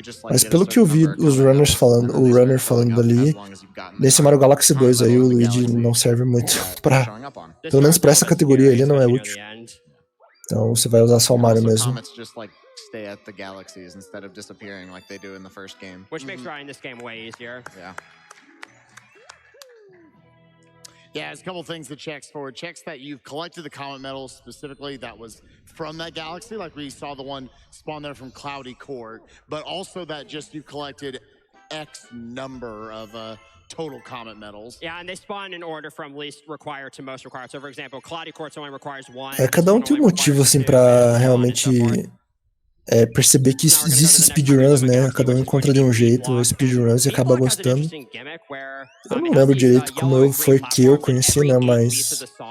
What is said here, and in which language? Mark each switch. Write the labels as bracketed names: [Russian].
[Portuguese] Mas pelo que eu vi os runners falando, o runner falando ali, nesse Mario Galaxy 2 aí, o Luigi não serve muito pra... Pelo menos pra essa categoria ele não é útil. Então você vai usar só o Mario mesmo. [English] Stay at the galaxies instead of disappearing like they do in the first game. Which makes running this game way easier. Yeah. Yeah, there's a couple things that checks for. It checks that you've collected the comet medals specifically that was from that galaxy, like we saw the one spawn there from Cloudy Court, but also that just you collected X number of total comet medals. Yeah, and they spawn in order from least required to most required. So, for example, Cloudy Court only requires 1. [Portuguese] Cada tem um motivo, assim, pra realmente perceber que existe speedruns, né? Cada um encontra de um jeito speedruns e acaba gostando. Eu não lembro direito como foi que eu conheci, né? Mas...